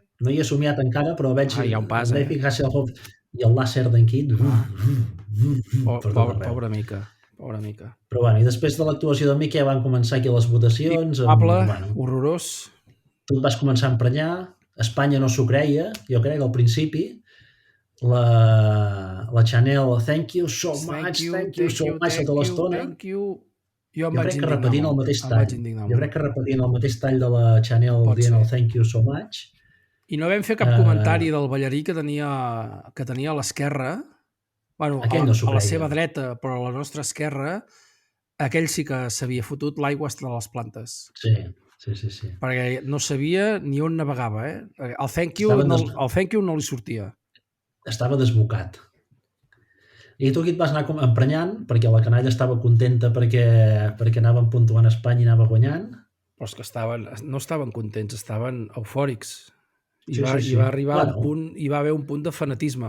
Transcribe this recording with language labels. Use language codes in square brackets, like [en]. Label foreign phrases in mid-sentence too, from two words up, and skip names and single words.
[ca] No hi he somiat encara, però veig David Hasselhoff i el làser d'en Kid. Pobra mica. Però bueno, i després de l'actuació de Mica ja van començar aquí les votacions. Horrorós. Tu et vas començar a emprenyar. Espanya no s'ho creia, jo crec, al principi. [en] La Chanel, thank you so much, [ca] tota l'estona. Jo crec que repetint el mateix tall. De la Chanel dient el [en] thank you so much. [ca] I no vam fer cap comentari del ballarí que tenia a l'esquerra. Bueno, a la seva dreta, però a la nostra esquerra, aquell sí que s'havia fotut l'aigua de les plantes. Sí. Perquè no sabia ni on navegava, El [en] thank you [ca] no li sortia. Estava desbocat. I tu aquí et vas anar emprenyant, perquè la canalla estava contenta perquè anaven puntuant a Espanya i anava guanyant. Però és que no estaven contents, estaven eufòrics. I va arribar un punt, hi va haver un punt de fanatisme.